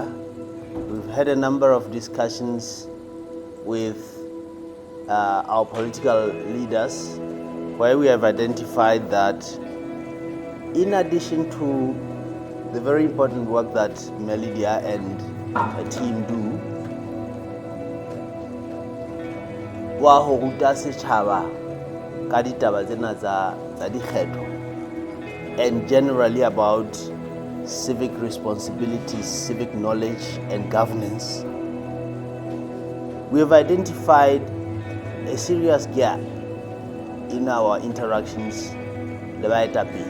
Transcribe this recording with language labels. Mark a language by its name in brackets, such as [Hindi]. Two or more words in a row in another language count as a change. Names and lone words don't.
[English] We've had a number of discussions with our political leaders, where we have identified that in addition to the very important work that Melidia and her team do, [Southern Sotho] wa ho ruta setjhaba ka ditaba tsena tsa dikgetho, [English] and generally about civic responsibilities, civic knowledge and governance, we have identified a serious gap in our interactions with baetapele.